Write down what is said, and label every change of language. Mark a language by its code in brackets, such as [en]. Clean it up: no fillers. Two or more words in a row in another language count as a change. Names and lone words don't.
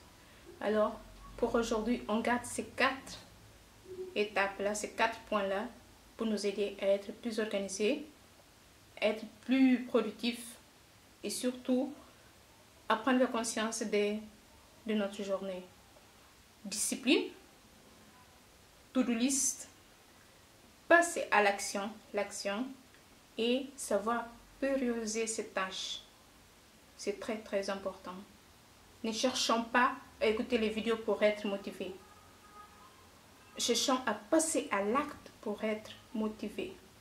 [fr] Alors, pour aujourd'hui, on garde ces 4 étapes-là, ces 4 points-là pour nous aider à être plus organisés, être plus productifs et surtout à prendre conscience de notre journée. Discipline, [en] to-do list, [fr] passer à l'action et savoir prioriser ces tâches. C'est très très important. Ne cherchons pas à écouter les vidéos pour être motivés. Cherchons à passer à l'acte pour être motivés.